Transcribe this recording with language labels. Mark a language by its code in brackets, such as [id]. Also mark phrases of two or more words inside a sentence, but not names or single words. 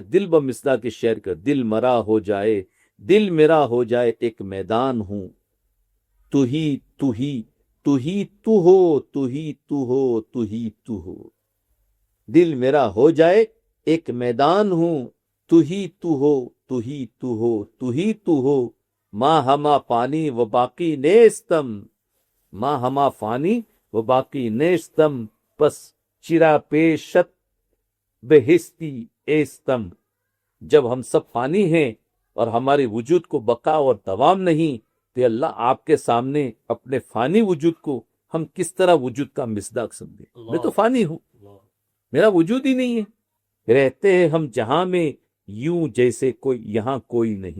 [ur] دل بمصداق کے شعر کا دل مرا ہو جائے، دل میرا ہو جائے ایک میدان ہوں. تو ہی تو ہی تو ہی تو ہو، تو ہی تو ہو، تو ہی تو ہو. دل میرا ہو جائے ایک میدان ہوں. تو ہی تو ہو، تو ہی تو ہو، تو ہی تو ہو. [fa] ماں ہما فانی و باقی نیستم، ماں ہما فانی و باقی نیستم. پس چرا پیشت بہستی ایستم. [ur] جب ہم سب فانی ہیں اور ہمارے وجود کو بقا اور دوام نہیں، تو اللہ آپ کے سامنے اپنے فانی وجود کو ہم کس طرح وجود کا مصداق سمجھیں. میں تو فانی ہوں، میرا وجود ہی نہیں ہے. رہتے ہیں ہم جہاں میں یوں جیسے کوئی یہاں کوئی نہیں.